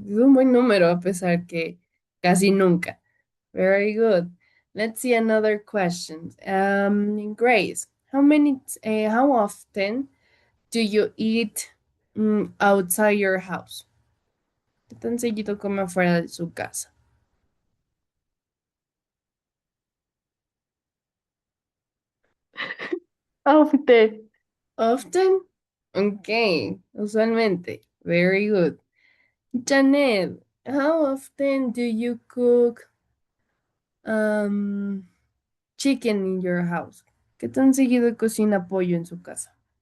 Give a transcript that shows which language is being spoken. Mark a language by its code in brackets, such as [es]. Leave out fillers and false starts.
[es] Es un buen número a pesar que casi nunca. [en] Very good. Let's see another question. Grace, how often do you eat outside your house? [es] ¿Qué tan seguido come afuera de su casa? [en] Often. Often? Okay, usualmente. Very good. Janet, how often do you cook um, chicken in your house? [es] ¿Qué tan seguido cocina pollo en su casa?